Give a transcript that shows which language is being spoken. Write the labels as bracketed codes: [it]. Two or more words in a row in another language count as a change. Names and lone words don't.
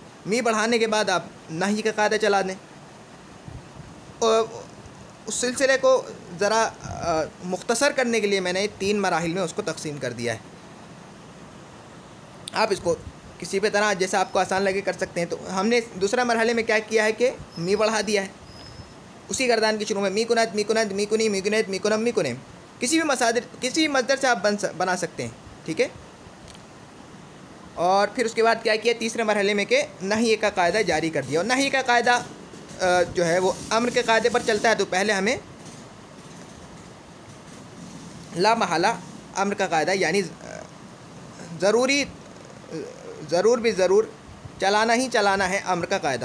[ur] می بڑھانے کے بعد آپ نہی کا قاعدہ چلا دیں. اور اس سلسلے کو ذرا مختصر کرنے کے لیے میں نے 3 مراحل میں اس کو تقسیم کر دیا ہے. آپ اس کو کسی بھی طرح جیسا آپ کو آسان لگے کر سکتے ہیں. تو ہم نے دوسرا مرحلے میں کیا کیا ہے کہ می بڑھا دیا ہے. اسی گردان کے شروع میں [fa] می کنت می کنت می کنی می کنیت می کنم می کنیم [ur] کسی بھی مصدر سے آپ بنا سکتے ہیں. ٹھیک ہے, اور پھر اس کے بعد کیا کیا تیسرے مرحلے میں کہ نہی کا قاعدہ جاری کر دیا. اور نہی کا قاعدہ جو ہے وہ امر کے قاعدے پر چلتا ہے. تو پہلے ہمیں لا محالہ امر کا قاعدہ یعنی ضرور بھی ضرور چلانا ہی چلانا ہے امر کا قاعدہ.